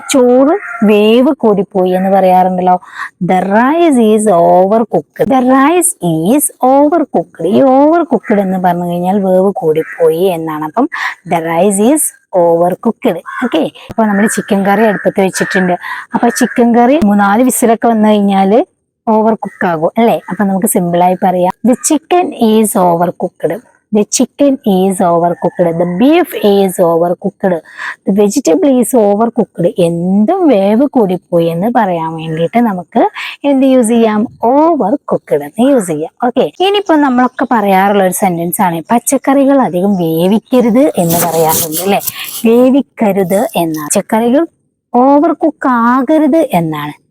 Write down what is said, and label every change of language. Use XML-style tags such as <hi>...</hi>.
<ml>ചോറ് വേവ് കൂടിപ്പോയി എന്ന് പറയാറുണ്ടല്ലോ.</ml> <en>The rice is overcooked, the rice is overcooked.</en> <ml>ഈ ഓവർ കുക്ക്ഡ് എന്ന് പറഞ്ഞു കഴിഞ്ഞാൽ വേവ് കൂടിപ്പോയി എന്നാണ്. അപ്പം</ml> <en>The rice is overcooked.</en> <ml>Okay, അപ്പൊ നമ്മൾ ചിക്കൻ കറി അടുപ്പത്ത് വെച്ചിട്ടുണ്ട്. അപ്പൊ ചിക്കൻ കറി 3-4 വിസിലൊക്കെ വന്നു കഴിഞ്ഞാൽ ഓവർ കുക്ക് ആകും അല്ലെ. അപ്പൊ നമുക്ക് സിമ്പിളായി പറയാം,</ml> <en>The chicken is overcooked, the chicken is overcooked, the beef is overcooked, the vegetable is overcooked.</en> <ml>എന്തും വേവ് കൂടിപ്പോയി എന്ന് പറയാൻ വേണ്ടിയിട്ട് നമുക്ക് എന്ത് യൂസ് ചെയ്യാം, ഓവർ കുക്ക്ഡ് എന്ന് യൂസ് ചെയ്യാം. ഓക്കെ, ഇനിയിപ്പോ നമ്മളൊക്കെ പറയാറുള്ള ഒരു സെന്റൻസ് ആണ്, പച്ചക്കറികൾ അധികം വേവിക്കരുത് എന്ന് പറയാറുണ്ട് അല്ലെ. വേവിക്കരുത് എന്നാണ്. പച്ചക്കറികൾ ഓവർ കുക്ക് ആകരുത് എന്നാണ്.</ml>